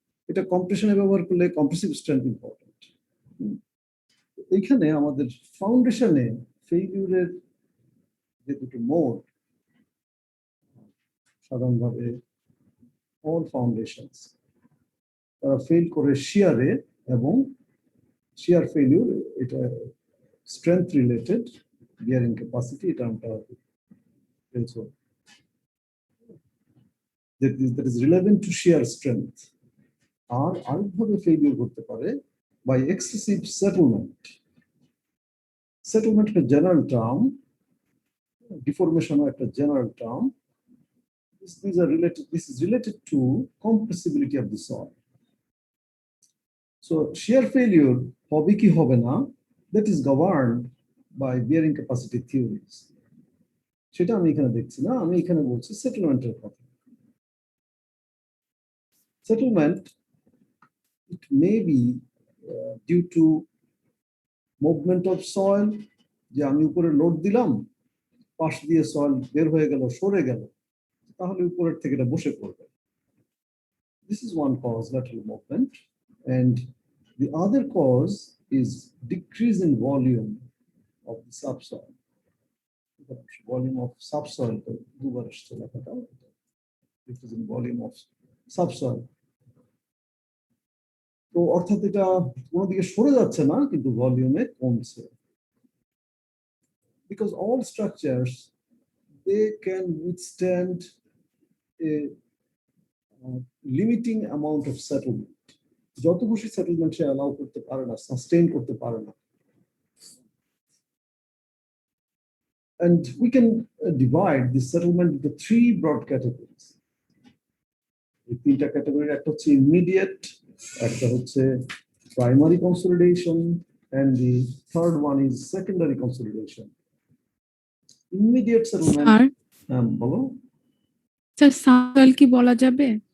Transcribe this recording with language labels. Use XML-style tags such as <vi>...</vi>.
<bn>এটা কম্প্রেশনে ব্যবহার করলে কম্প্রেসিভ স্ট্রেংথ ইম্পর্টেন্ট। এইখানে আমাদের ফাউন্ডেশনে ফেইলিউরের যে দুটো মোড, সাধারণভাবে</bn> <en>all foundations</en> <bn>তারা ফেল করে শিয়ারে, এবং শিয়ার ফেইলিউর এটা স্ট্রেংথ রিলেটেড, বিয়ারিং ক্যাপাসিটি এটা আমরা বলছো</bn> <en>that is relevant to shear strength।</en> <bn>আর আরেকভাবে failure করতে পারে</bn> <en>by excessive settlement. Settlement is a general term, deformation is a general term. This is related to compressibility of the soil. So shear failure</en> <bn>hobe ki hobe na,</bn> <en>that is governed by bearing capacity theories.</en> <bn>সেটা আমি এখানে দেখছি না, আমি এখানে বলছি সেটেলমেন্টের কথা। Settlement,</bn> <en>it may be due to movement of soil,</en> <bn>যে আমি উপরে লোড দিলাম, পাশ দিয়ে সয়েল বের হয়ে গেল, সরে গেল, তাহলে উপরের থেকে এটা বসে পড়বে।</bn> <en>This is one cause, lateral movement, and the other cause is decrease in volume of the subsoil. Volume of subsoil,</en> <bn>দুবার আসছে লেখাটা,</bn> <en>decrease in volume of subsoil.</en> <bn>তো অর্থাৎ এটা কোনো দিকে সরে যাচ্ছে না, কিন্তু ভলিউমে কমছে।</bn> <en>Because all structures, they can withstand a limiting amount of settlement.</en> <bn>যত বেশি সেটেলমেন্ট সে অ্যালাউ করতে পারে না, সাস্টেইন করতে পারে না।</bn> <en>And we can divide this settlement into 3 broad categories.</en> <bn>এই 3টা ক্যাটাগরি, একটা হচ্ছে ইমিডিয়েট, একটা হচ্ছে primary consolidation,</bn> <en>and the third one is secondary consolidation. Immediate settlement,</en> <bn>বলো স্যার, সাবসয়েল কি বলা যাবে?</bn>